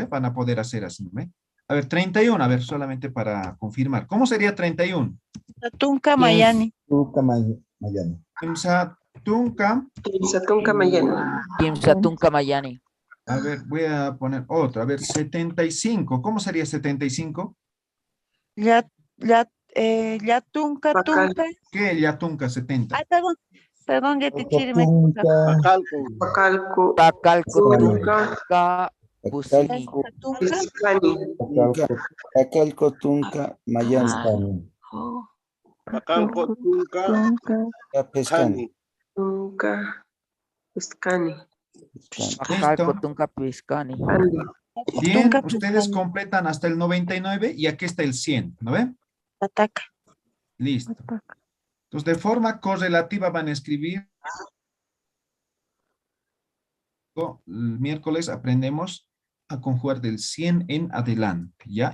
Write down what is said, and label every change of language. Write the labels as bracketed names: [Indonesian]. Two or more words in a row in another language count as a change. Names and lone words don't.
[Spanish] Van a poder hacer así, ¿no ve? A ver, 31, a ver, solamente para confirmar. ¿Cómo sería 31? [Aymara] Patunca Mayani. Kimsatunca Mayani. Kimsatunka Mayani. [Spanish] A ver, voy a poner otro. A ver, 75. ¿Cómo sería 75? [Aymara] Yatunca, tunca. [Spanish] ¿Qué es Yatunca 70? Ah, perdón, ya te chile. Pacalco. [Aymara] Tunca Pusini. Pacalco tunca Mayan. Pacalco tunca Pescani. Pacalco Tunca Piscani. [Spanish] Bien, ustedes completan hasta el 99 y aquí está el 100, ¿no ven? Ataca. Listo. Entonces, de forma correlativa van a escribir. El miércoles aprendemos a conjugar del 100 en adelante, ¿ya?